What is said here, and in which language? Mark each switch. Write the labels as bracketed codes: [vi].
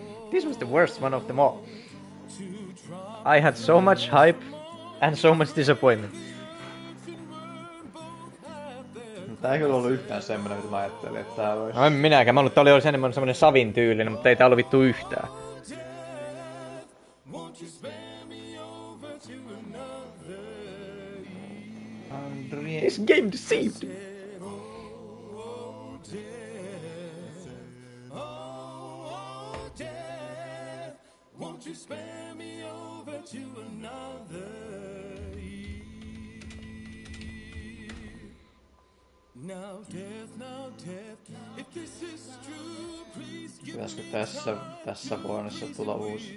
[en] This was the worst one of them all. I had so much hype and so much disappointment. [fi] Tää ei kyllä ollut yhtään semmonen, mitä mä ajattelin, että tää olisi. No en minäkään, mä luulen, että tää oli enemmän semmonen Savin tyylinen, mutta ei tää ollut vittu yhtään. [en] This game deceived. Won't you spare me over to another year? Now death, if this is true, please give [fi] Pitäisikö tässä vuodessa tulla uusi?